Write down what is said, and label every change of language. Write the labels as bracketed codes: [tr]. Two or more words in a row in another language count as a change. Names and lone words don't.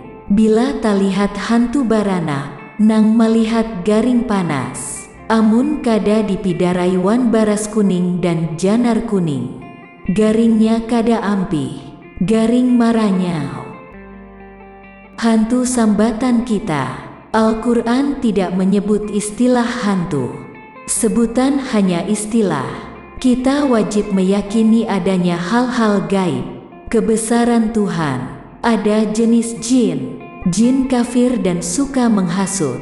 [bjn] Bila talihat hantu baranak, nang melihat garing panas. Amun kada dipidarai wan baras kuning dan janar kuning. Garingnya kada ampi, garing maranyau. Hantu sambatan kita. [id] Al-Quran tidak menyebut istilah hantu. Sebutan hanya istilah. Kita wajib meyakini adanya hal-hal gaib, kebesaran Tuhan. Ada jenis jin, jin kafir dan suka menghasut.